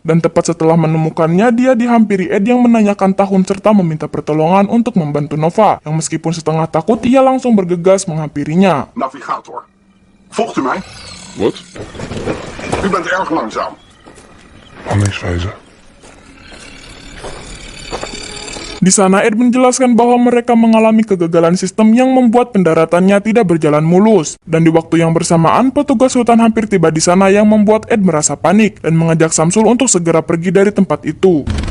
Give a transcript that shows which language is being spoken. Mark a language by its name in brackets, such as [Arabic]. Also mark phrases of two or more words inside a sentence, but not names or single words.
[Indonesian] Dan tepat setelah menemukannya, dia dihampiri Ed yang menanyakan tahun serta meminta pertolongan untuk membantu Nova, yang meskipun setengah takut, ia langsung bergegas menghampirinya. [Dutch] Navigator, volgt u mij? Wat? U bent erg langzaam. Handelingswijze. [Indonesian] Di sana Ed menjelaskan bahwa mereka mengalami kegagalan sistem yang membuat pendaratannya tidak berjalan mulus. Dan di waktu yang bersamaan, petugas hutan hampir tiba di sana yang membuat Ed merasa panik dan mengajak Samsul untuk segera pergi dari tempat itu.